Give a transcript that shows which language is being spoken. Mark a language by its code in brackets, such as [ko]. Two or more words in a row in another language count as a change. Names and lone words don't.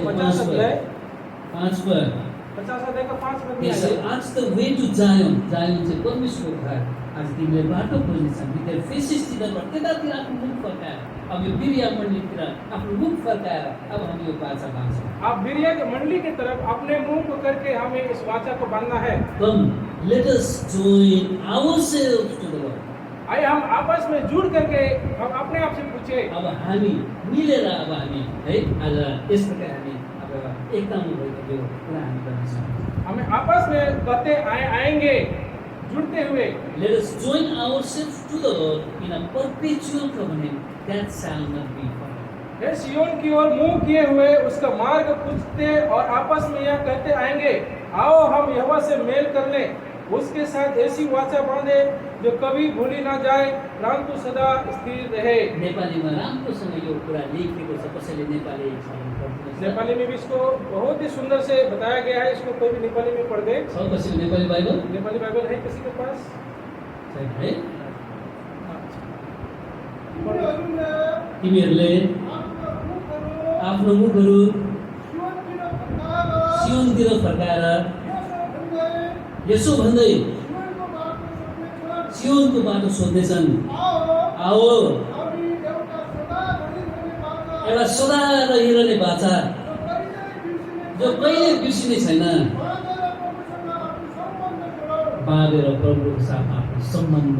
[hi] 50 अध्याय 5 पद 50 अध्याय का 5 पद में [en] Yes, [hi] है। [ne] आज [en] the way to Zion, [ne] जायोन चाहिँ परमेश्वरको घर। आज तिमीले बाटो खोज्नेछन्, तिनीहरू फेसिसतिर त्यतातिर आफ्नो मुख फर्काएर, अब यो बिरिया मण्डलीतिर आफ्नो मुख फर्काएर अब हामी यो वाचा बाँच्छौँ। [hi] आप बिरिया की मंडली की तरफ अपने मुंह को करके हमें इस वाचा को बांधना है। [en] Come, let us join ourselves to the Lord. [hi] आइए हम आपस में जुड़ करके हम अपने आप से पूछे, [ne] अब हामी मिलेर अब हामी है आज यस प्रकार हामी अब एकतामा भएको यो कुरा हामी गर्नेछौँ। [hi] हमें आपस में कहते आएंगे जुड़ते हुए। [en] Let us join ourselves to the Lord in a perpetual covenant that shall not be broken. [hi] हे सियोन की ओर मुंह किए हुए उसका मार्ग पूछते और आपस में यह कहते आएंगे, आओ हम यहोवा से मेल कर लें, उसके साथ ऐसी वाचा बांधे जो कभी भूली ना जाए, परंतु सदा स्थिर रहे। [ne] नेपालीमा राम्रोसँग यो कुरा लेखिएको छ। कसैले नेपाली पढ्नुहुन्छ? [hi] नेपाली में भी इसको बहुत ही सुंदर से बताया गया है। इसको कोई भी नेपाली में पढ़ दे। [ne] छ कसैको नेपाली बाइबल [hi] नेपाली बाइबल है किसी के पास? [ne] छैन है? तिमीहरूले आफ्नो मुखहरू सियोनतिर फर्काएर यसो भन्दै सियोनको बाटो सोध्दैछन्, आओ एउटा सदा रहिरहने वाचा जो कहिले बिर्सिने छैन, बाँधेर प्रभुको साथमा आफ्नो सम्बन्ध।